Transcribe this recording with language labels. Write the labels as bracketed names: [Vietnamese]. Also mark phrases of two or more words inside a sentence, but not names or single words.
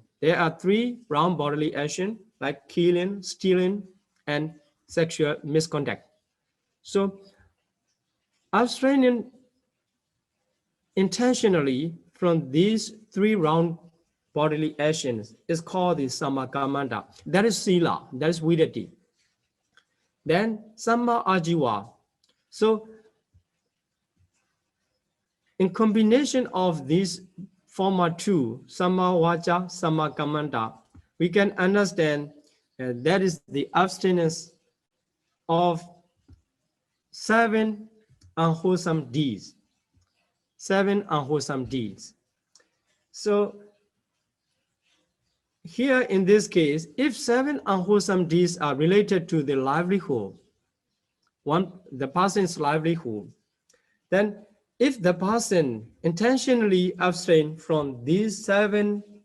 [English] There are 3 wrong bodily action like killing, stealing, and sexual misconduct. So abstaining intentionally from these 3 wrong bodily actions is called the sammakamanta. That is sila, that is viriddi. [Pali] Then samma ajiva. [English] So in combination of these former 2, [Pali] samma vaca, samma kamanta, [English] we can understand that is the abstinence of 7 unwholesome deeds. 7 unwholesome deeds. So here in this case, if 7 unwholesome deeds are related to the livelihood, the person's livelihood, then if the person intentionally abstain from these 7